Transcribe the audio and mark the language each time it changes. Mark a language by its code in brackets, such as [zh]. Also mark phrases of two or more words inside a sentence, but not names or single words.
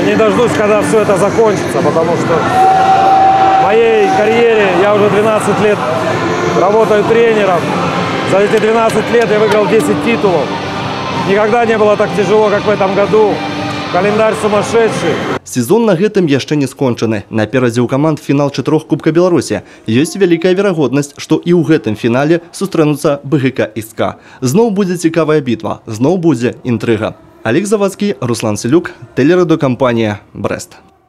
[ru] Не дождусь, когда все это закончится, потому что в моей карьере я уже 12 лет работаю тренером. За эти 12 лет я выиграл 10 титулов. Никогда не было так тяжело, как в этом году. Календарь сумасшедший. [be] Сезон на гэтым яшчэ не скончаны. Наперадзе ў каманд фінал 4 Кубка Беларусі. Ёсць вялікая верагоднасць, што і ў гэтым фінале сустрэнуцца БГК і СКА. Зноў будзе цікавая бітва, зноў будзе інтрыга. [ru] Олег Завадскі, Руслан Селюк, телерадиокомпания «Брест».